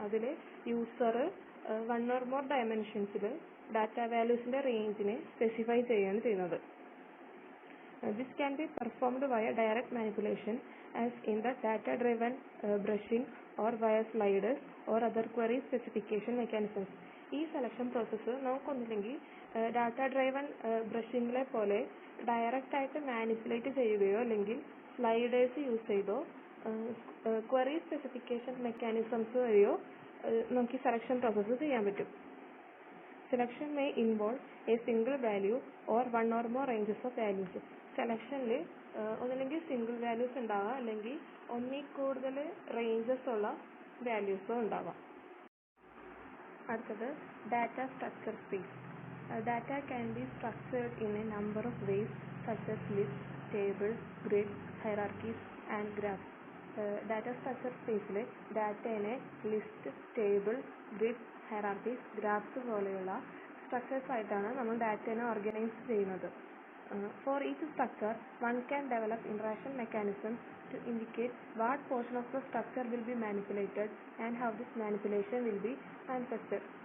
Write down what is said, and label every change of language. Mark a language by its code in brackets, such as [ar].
[ml] അതിൽ user [en] one or more [ml] ഡയമെൻഷൻസിൽ data വാല്യൂസിൻ്റെ റേഞ്ചിനെ specify ചെയ്യുകയാണ് ചെയ്യുന്നത്. [en] This can be performed via direct manipulation as in the data-driven brushing or via sliders or other query specification mechanisms. [ml] ഈ selection process നമുക്കൊന്നില്ലെങ്കിൽ data driven ബ്രഷിങ്ങിലെ പോലെ direct ആയിട്ട് manipulate ചെയ്യുകയോ അല്ലെങ്കിൽ sliders use ചെയ്തോ query specification mechanisms വഴിയോ നമുക്ക് selection process ചെയ്യാൻ പറ്റും. [en] Selection may involve a single value or one or more ranges of values. [ml] സെലക്ഷനിൽ ഒന്നില്ലെങ്കിൽ സിംഗിൾ വാല്യൂസ് ഉണ്ടാവാം, അല്ലെങ്കിൽ ഒന്നിൽ കൂടുതൽ റേഞ്ചസ് ഉള്ള വാല്യൂസോ ഉണ്ടാവാം. അടുത്തത് [en] Data structure space. Data can be structured in a number of ways such as list, table, grid, hierarchies and graphs. [ml] Data structure സ്പേസിൽ ഡാറ്റേനെ list, table, grid, hierarchies, graphs പോലെയുള്ള സ്ട്രക്ചേഴ്സ് ആയിട്ടാണ് നമ്മൾ ഡാറ്റേനെ ഓർഗനൈസ് ചെയ്യുന്നത്. [en] For each structure, one can develop interaction mechanisms to indicate what portion of the structure will be manipulated and how this manipulation will be manifested.